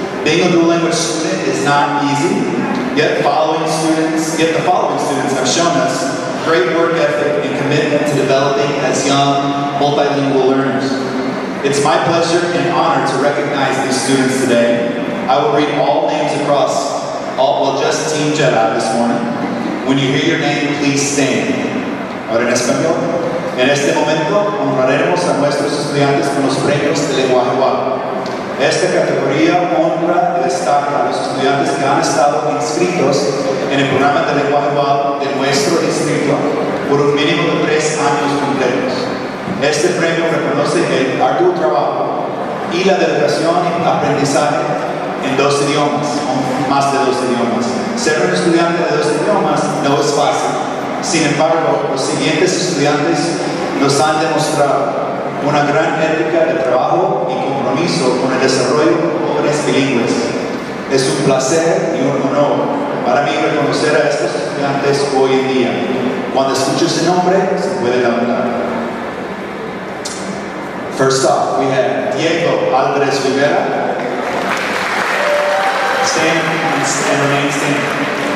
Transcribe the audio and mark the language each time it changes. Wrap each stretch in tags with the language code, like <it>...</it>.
<en>Being a dual language student is not easy, yet the following students have shown us great work ethic and commitment to developing as young multilingual learners. It's my pleasure and honor to recognize these students today. I will read all names across, just Team Jedi this morning. When you hear your name, please stand.</en> <es>Ahora en español. En este momento honraremos a nuestros estudiantes con los premios de lenguaje WAP. Esta categoría honra y destaca a los estudiantes que han estado inscritos en el programa de lenguaje WAP de nuestro distrito por un mínimo de 3 años completos. Este premio reconoce el arduo trabajo y la dedicación y aprendizaje en 2 idiomas, o más de 2 idiomas. Ser un estudiante de 2 idiomas no es fácil. Sin embargo, los siguientes estudiantes nos han demostrado una gran ética de trabajo y compromiso con el desarrollo de jóvenes bilingües. Es un placer y un honor para mí reconocer a estos estudiantes hoy en día. Cuando escucho ese nombre, se puede levantar.</es> <en>First off, we have Diego Alvarez Rivera. Stand and remain standing.</en>